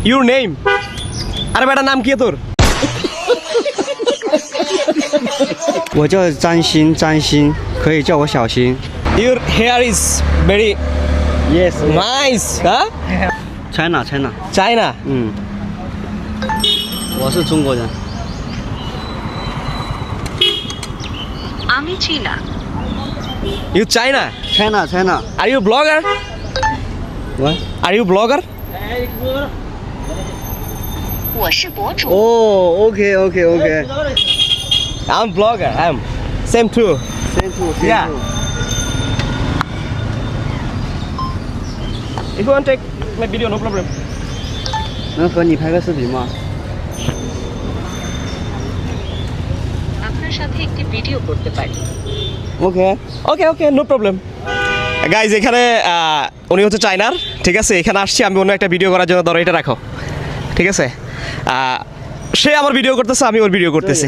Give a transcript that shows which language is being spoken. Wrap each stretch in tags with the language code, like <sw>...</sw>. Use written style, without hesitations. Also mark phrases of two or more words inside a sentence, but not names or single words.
<en>Your name?</en> <bn>আরে বেটা নাম কি তোর?</bn> <zh>我叫张鑫，张鑫，可以叫我小新。</zh> <en>Your hair is very Yes. nice, huh? China, China。 China.</en> <zh>嗯，我是中国人。</zh> <bn>আমি চীনা।</bn> <en>You China? China, China。 Are you blogger? What? Are you blogger?</en> <zh>我是博主。</zh> <en>Oh, okay, okay, okay. I'm blogger. I'm same too. Same too, same Yeah. too. If you want to take my video, no problem.</en> <zh>能和你拍个视频吗？</zh> <bn>আপনার সাথে একটি ভিডিও করতে পারি।</bn> <en>Okay. Okay, no problem.</en> <bn>গাইজ এখানে উনি হচ্ছে চায়নার, ঠিক আছে? এখানে আসছি আমি অন্য একটা ভিডিও করার জন্য, ধরো এটা রাখো, ঠিক আছে? সে আমার ভিডিও করতেছে, আমি ওর ভিডিও করতেছি।</bn>